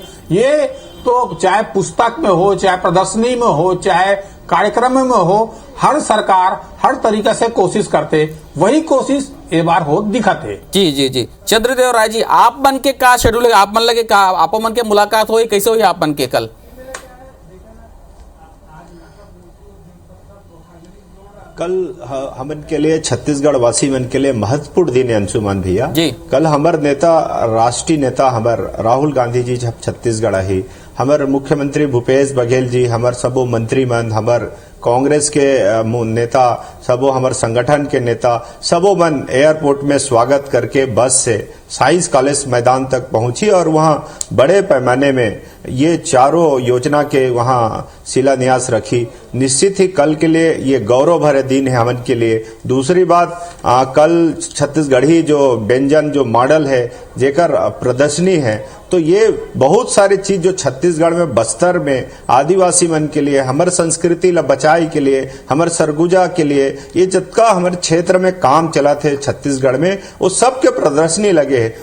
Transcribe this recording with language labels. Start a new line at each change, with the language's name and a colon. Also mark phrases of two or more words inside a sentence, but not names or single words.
Chhattisgarhi: ये तो चाहे पुस्तक में हो, चाहे प्रदर्शनी में हो, चाहे कार्यक्रम में हो, हर सरकार हर तरीके से कोशिश करते, वही कोशिश ये बार हो दिखते। जी चंद्रदेव राय जी, आप मन के का शेड्यूल है? आप मन लगे का आप मन के मुलाकात हुई, कैसे हुई आप मन के कल? कल हमन के लिए, छत्तीसगढ़ वासी मन के लिए महत्वपूर्ण दिन है अंशुमान भैया जी। कल हमार नेता, राष्ट्रीय नेता हमार राहुल गांधी जी जब छत्तीसगढ़ आई, हमार मुख्यमंत्री भूपेश बघेल जी, हमार सबो मंत्री मन, हमार कांग्रेस के नेता, सबो हमार संगठन के नेता, सबो मन एयरपोर्ट में स्वागत करके बस से साइंस कॉलेज मैदान तक पहुंची और वहां बड़े पैमाने में ये चारों योजना के वहां शिलान्यास रखी। निश्चित ही कल के लिए ये गौरव भरे दिन है हमन के लिए। दूसरी बात, कल छत्तीसगढ़ी जो व्यंजन, जो मॉडल है, जेकर प्रदर्शनी है, तो ये बहुत सारी चीज जो छत्तीसगढ़ में बस्तर में आदिवासी मन के लिए, हमारे संस्कृति ला बचाई के लिए, हमारे सरगुजा के लिए, ये जितना हमारे क्षेत्र में काम चला थे छत्तीसगढ़ में, वो सबके प्रदर्शनी लगे है।